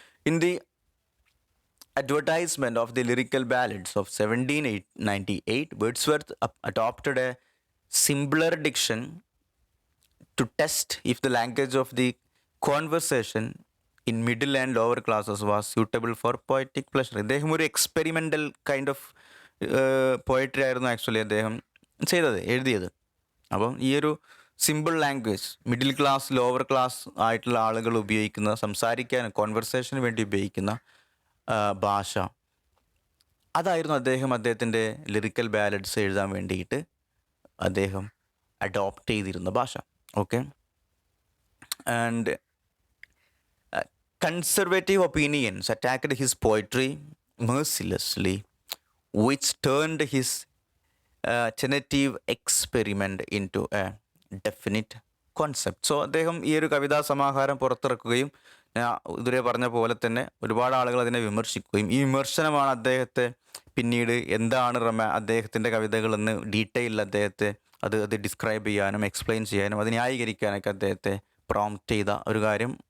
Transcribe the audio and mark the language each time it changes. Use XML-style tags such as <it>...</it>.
<en>In the advertisement of the lyrical ballads of 1798, Wordsworth adopted a simpler diction to test if the language of the conversation in middle and lower classes was suitable for poetic pleasure.</en> <ml>അദ്ദേഹം ഒരു</ml> <en>experimental kind of poetry</en> <ml>ആയിരുന്നു actually അദ്ദേഹം എഴുതിയത്. അപ്പം ഈ ഒരു simple language middle class lower class ആയിട്ടുള്ള ആളുകൾ ഉപയോഗിക്കുന്ന, സംസാരിക്കാൻ കോൺവെർസേഷന് വേണ്ടി ഉപയോഗിക്കുന്ന ഭാഷ, അതായിരുന്നു അദ്ദേഹത്തിൻ്റെ ലിറിക്കൽ ബാലഡ്സ് എഴുതാൻ വേണ്ടിയിട്ട് അദ്ദേഹം അഡോപ്റ്റ് ചെയ്തിരുന്ന ഭാഷ. Okay.</ml> <en>And conservative opinions attacked his poetry mercilessly, which turned his tentative experiment into a definite concept.</en> <ml>So അദ്ദേഹം ഈ ഒരു കവിതാ സമാഹാരം പുറത്തിറക്കുകയും ഞാൻ ഇതുവരെ പറഞ്ഞ പോലെ തന്നെ ഒരുപാട് ആളുകൾ അതിനെ വിമർശിക്കുകയും ഈ വിമർശനമാണ് അദ്ദേഹത്തെ പിന്നീട് എന്താണ് അദ്ദേഹത്തിൻ്റെ കവിതകളെന്ന് ഡീറ്റെയിൽ അദ്ദേഹത്തെ അത് ഡിസ്ക്രൈബ് ചെയ്യാനും എക്സ്പ്ലെയിൻ ചെയ്യാനും അത് ന്യായീകരിക്കാനൊക്കെ അദ്ദേഹത്തെ പ്രോംപ്റ്റ് ചെയ്ത ഒരു കാര്യം.</ml>